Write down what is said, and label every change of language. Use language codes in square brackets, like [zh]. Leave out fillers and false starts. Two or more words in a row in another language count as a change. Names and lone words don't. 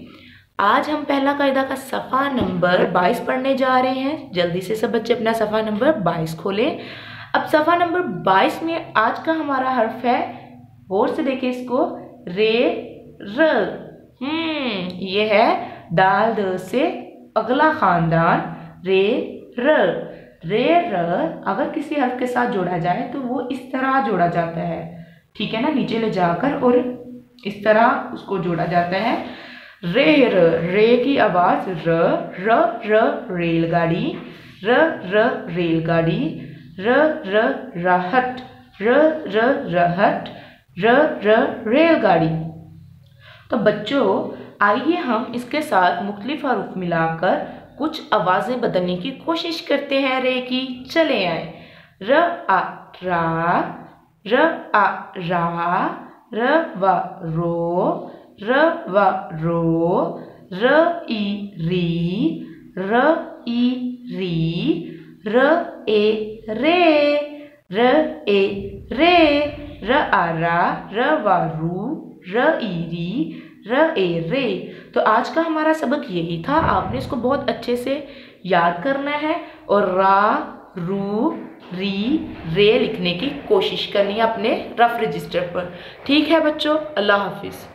[hi] आज हम पहला कायदा का सफ़ा नंबर 22 पढ़ने जा रहे हैं। जल्दी से सब बच्चे अपना सफ़ा नंबर 22 खोलें। अब सफ़ा नंबर 22 में आज का हमारा हर्फ है, गौर से देखिए इसको, रे र। ये है दाल द से अगला खानदान रे र। रे र अगर किसी हर्फ के साथ जोड़ा जाए तो वो इस तरह जोड़ा जाता है, ठीक है ना, नीचे ले जाकर और इस तरह उसको जोड़ा जाता है। रे र, रे की आवाज र र र रेलगाड़ी, र र रेलगाड़ी, र र राहत, र र राहत, र र रेलगाड़ी। तो बच्चों आइए हम इसके साथ मुख्तलिफ हरूफ मिलाकर कुछ आवाजें बदलने की कोशिश करते हैं रे की। चले आए। र आ रा, र आ रा, र व रो, र व रो, र ई री, र ई री, र ए रे, र ए रे, र आ रा, र व रू, र ई री, र ए रे। तो आज का हमारा सबक यही था। आपने इसको बहुत अच्छे से याद करना है और रा, रू, री, रे लिखने की कोशिश करनी है अपने रफ रजिस्टर पर। ठीक है बच्चों, अल्लाह हाफिज।